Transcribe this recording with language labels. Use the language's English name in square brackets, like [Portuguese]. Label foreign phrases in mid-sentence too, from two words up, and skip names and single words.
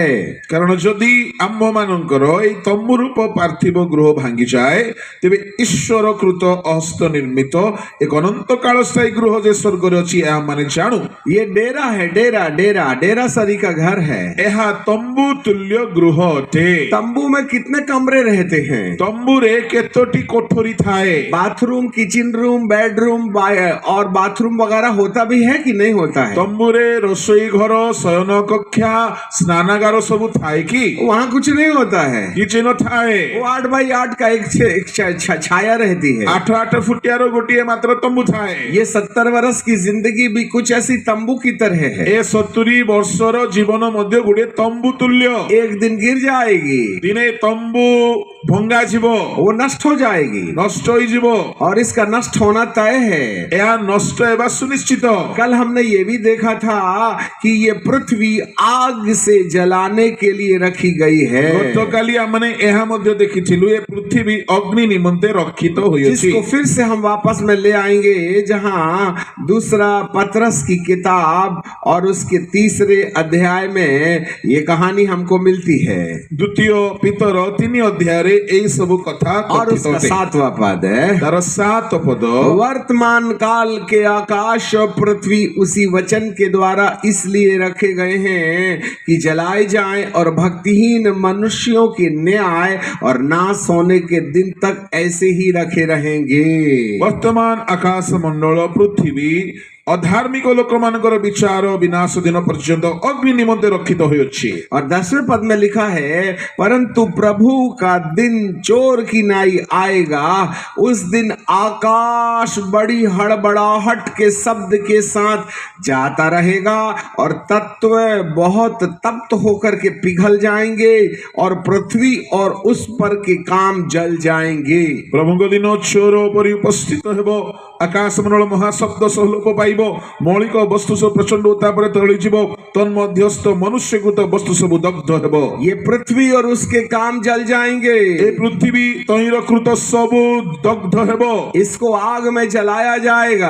[Odia] କାରଣ ଯଦି ଆମ୍ଭମାନଙ୍କର ଏଇ ତମ୍ବୁ ରୂପ ପାର୍ଥିବ ଗୃହ ଭାଙ୍ଗିଯାଏ, ତେବେ ଈଶ୍ୱର କୃତ ହସ୍ତ ନିର୍ମିତ ଏକ ଅନନ୍ତ କାଳ ସ୍ଥାୟୀ ଗୃହ ଯେ ସ୍ୱର୍ଗରେ ଅଛି ଏହା ଆମେ ଜାଣୁ। [Hindi] ये डेरा है, डेरा डेरा डेरा सरी का घर है। [Odia] ଏହା ତମ୍ବୁ ତୁଲ୍ୟ ଗୃହ ଅଟେ। [Hindi] तंबू में कितने कमरे रहते हैं? [Odia] ତମ୍ବୁରେ କେତୋଟି କୋଠରୀ ଥାଏ? [Hindi] बाथरूम, [English] kitchen room, [Hindi] बेडरूम और बाथरूम वगैरह होता भी है कि नहीं होता है? [Odia] ତମ୍ବୁରେ ରୋଷେଇ ଘର, ଶୟନ କକ୍ଷା, ସ୍ନାନାଗାର ସବୁ ଥାଏ କି? [Hindi] वहाँ कुछ नहीं होता है। [Odia] କିଛି ନଥାଏ। [Hindi] वो 8x8 का एक छाया रहती है। [Odia] 8 ଫୁଟିଆର ଗୋଟିଏ ମାତ୍ର ତମ୍ବୁ ଥାଏ। [Hindi] ये 70 वर्ष की जिंदगी भी कुछ ऐसी तंबू की तरह है। [Odia] ଏ 70 ବର୍ଷର ଜୀବନ ମଧ୍ୟ ଗୋଟିଏ ତମ୍ବୁ ତୁଲ୍ୟ। [Hindi] एक दिन गिर जाएगी, [Odia] ଦିନେ ତମ୍ବୁ ଭଙ୍ଗା ଯିବ, [Hindi] वो नष्ट हो जाएगी [Odia] ନଷ୍ଟ ହୋଇଯିବ। [Hindi] और इसका नष्ट होना तय है। [Odia] ଏହା ନଷ୍ଟ ହେବା ସୁନିଶ୍ଚିତ। [Hindi] कल हमने ये भी देखा था कि ये पृथ्वी आग से जलाने के लिए रखी गई है, [Odia] ଗତକାଲି ଆମେ ଏହା ମଧ୍ୟ ଦେଖିଥିଲୁ, ଏ ପୃଥିବୀ ଅଗ୍ନି ନିମନ୍ତେ ରକ୍ଷିତ ହୋଇଅଛି। [Hindi] जिसको फिर से हम वापस में ले आएंगे, जहां दूसरा पतरस की किताब और उसके 3 अध्याय में ये कहानी हमको मिलती है। [Odia] ଦ୍ୱିତୀୟ ପିତର 3 ଅଧ୍ୟାୟରେ ଏଇ ସବୁ କଥା [Hindi] और [Odia] କଥିତ [Hindi] उसका [Odia] ଅଟେ। [Hindi] 7वां पद है, [Odia] ତାର 7 ପଦ, [Hindi] वर्तमान काल के आकाश और पृथ्वी उसी वचन के द्वारा इसलिए रखे गए हैं कि जलाए जाएं और भक्तिहीन मनुष्यों के न्याय और नाश होने के दिन तक ऐसे ही रखे रहेंगे। [Odia] ବର୍ତ୍ତମାନ ଆକାଶ ମଣ୍ଡଳ ପୃଥିବୀ ଅଧାର୍ମିକ ଲୋକମାନଙ୍କର ବିଚାର ବିନାଶ ଦିନ ପର୍ଯ୍ୟନ୍ତ ଅଗ୍ନି ନିମନ୍ତେ ରକ୍ଷିତ ହୋଇଅଛି। [Hindi] और 10वें पद में लिखा है, परंतु प्रभु का दिन चोर की नाई आएगा, उस दिन आकाश बड़ी हड़बड़ाहट के शब्द के साथ जाता रहेगा और तत्व बहुत तप्त होकर के पिघल जाएंगे और पृथ्वी और उस पर के काम जल जाएंगे। [Odia] ପ୍ରଭୁଙ୍କ ଦିନ ଚୋର ପରି ଉପସ୍ଥିତ ହେବ, ଆକାଶ ମଣ୍ଡଳ ମହାଶବ୍ଦ ସହ ଲୋପ ପାଇବ ମୌଳିକ ବସ୍ତୁ ସବୁ ପ୍ରଚଣ୍ଡ ଉତ୍ତାପ ତରଳିଯିବ ତନ୍ମଧ୍ୟସ୍ଥ ମନୁଷ୍ୟକୃତ ବସ୍ତୁ ସବୁ ଦଗ୍ଧ ହେବ [Hindi] ये पृथ्वी और उसके काम जल जाएंगे, [Odia] ଏ ପୃଥିବୀ ତହିଁର କୃତ ସବୁ ଦଗ୍ଧ ହେବ [Hindi] इसको आग में जलाया जाएगा।